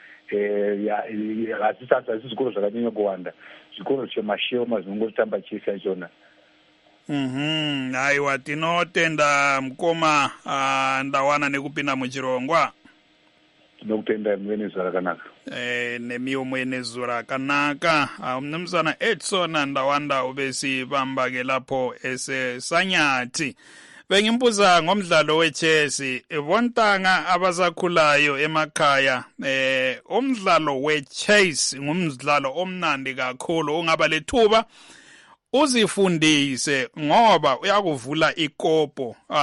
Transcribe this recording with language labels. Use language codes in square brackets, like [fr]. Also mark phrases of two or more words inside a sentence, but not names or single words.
[sn] Asi zvikoro zvakanyanya kuwanda, zvikoro zvemashoma zvinongotamba chess yachona. Aiwa, tinotenda mukoma ndawana nekupinda muchirongwa. Sinokutenda mwenezwa rakanaka. Nemiyomo yenezwa rakanaka. [nd] Umnumzana Edson Ndawanda ubesibamba ke lapho eseSanyathi. Bengimbuza ngomdlalo wechess. Bontanga abasakhulayo emakhaya. Umdlalo wechess ngumdlalo omnandi kakhulu, ungaba lethuba uzifundise ngoba uyakuvula ikopo.